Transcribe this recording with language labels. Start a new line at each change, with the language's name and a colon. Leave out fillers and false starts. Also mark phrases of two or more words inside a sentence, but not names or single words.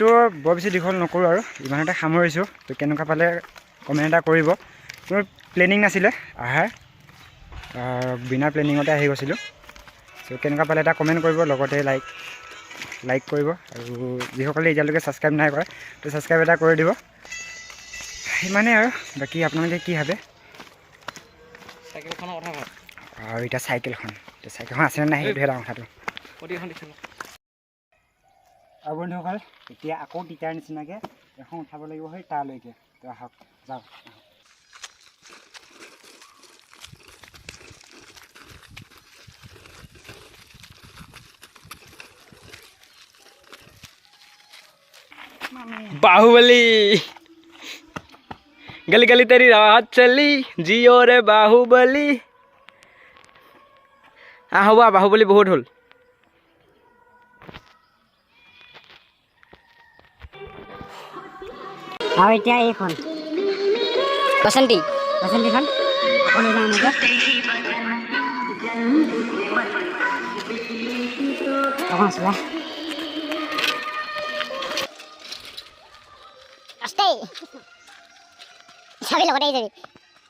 Assamese: বৰ বেছি দীঘল নকৰোঁ আৰু ইমানতে সামৰিছোঁ তো কেনেকুৱা পালে কমেণ্ট এটা কৰিব মোৰ প্লেনিং নাছিলে আহাৰ বিনা প্লেনিঙতে আহি গৈছিলোঁ চ' কেনেকুৱা পালে এটা কমেণ্ট কৰিব লগতে লাইক কৰিব আৰু যিসকলে এতিয়ালৈকে ছাবস্ক্ৰাইব নাই কৰে তো ছাবস্ক্ৰাইব এটা কৰি দিব সিমানেই আৰু বাকী আপোনালোকে কি ভাবে চাইকেলখনৰ কথা ভাব আৰু এতিয়া চাইকেলখন আছেনে নাই সেইটোহে ডাঙৰ কথাটো প্ৰতিখন দেখিলোঁ আৰু বন্ধুসকল এতিয়া আকৌ টিকাৰ নিচিনাকৈ এখন উঠাব লাগিব সেই তালৈকে তো আহক যাওক
Hindi: बाहुबली गली गली तेरी रात चली जियो रे बाहुबली
Assamese: হ'ব বাহুবলী বহুত হ'ল আৰু এতিয়া এইখন বাচন্তীখন আকৌ লৈ যাওঁ এনেকৈ অকণ আছিলে সবেই লগতে আহিছে